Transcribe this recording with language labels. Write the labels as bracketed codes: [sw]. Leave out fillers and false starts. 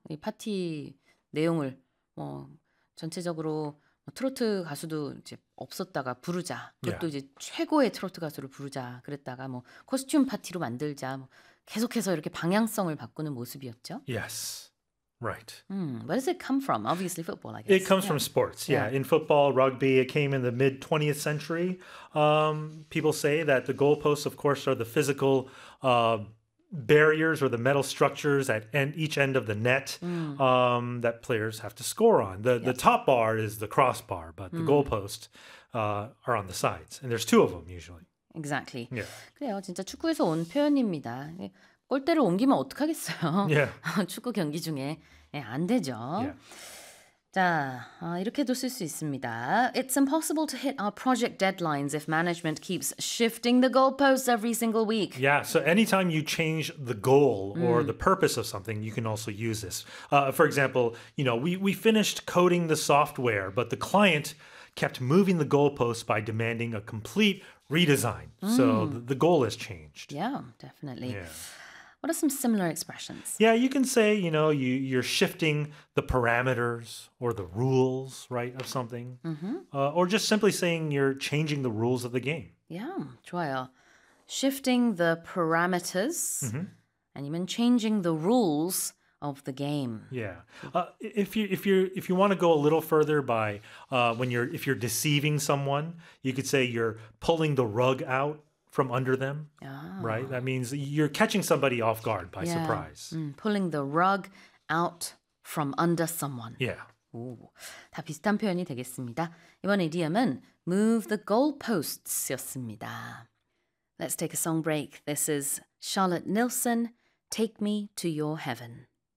[ko] 이 파티 내용을 뭐 전체적으로 트로트 가수도 이제 없었다가 부르자. 그것도 [en] yeah. [ko] 이제 최고의 트로트 가수를 부르자. 그랬다가 뭐 코스튬 파티로 만들자. 뭐 계속해서 이렇게 방향성을 바꾸는 모습이었죠. [en] Yes. Right. Where does it come from? Obviously football, I guess. It comes from sports, yeah. In football, rugby, it came in the mid-20th century. People say that the goalposts, of course, are the physical barriers or the metal structures at each end of the net that players have to score on. The top bar is the crossbar, but the goalposts are on the sides. And there's two of them, usually. Exactly. Yeah. [ko] 그래요, 진짜 축구에서 온 표현입니다. 골대를 옮기면 어떡하겠어요? [en] Yeah. [ko] 축구 경기 중에. 예, 안 되죠. [en] Yeah. [ko] 자, 이렇게도 쓸 수 있습니다. [en] It's impossible to hit our project deadlines if management keeps shifting the goalposts every single week. Yeah, so anytime you change the goal or the purpose of something, you can also use this. For example, you know, we finished coding the software, but the client kept moving the goalposts by demanding a complete redesign. So the goal has changed. Yeah, definitely. Yeah. What are some similar expressions? Yeah, you can say, you know, you're shifting the parameters or the rules, right, of something. Mm-hmm. Or just simply saying you're changing the rules of the game. Yeah, 좋아요. Shifting the parameters, mm-hmm. and even changing the rules of the game. Yeah. If you want to go a little further by if you're deceiving someone, you could say you're pulling the rug out from under them, right? That means you're catching somebody off guard by surprise. Pulling the rug out from under someone. Yeah. [ko] 오, 다 비슷한 표현이 되겠습니다. 이번 idiom은 move the goalposts 였습니다. [en] Let's take a song break. This is Charlotte Nilsson, Take Me to Your Heaven.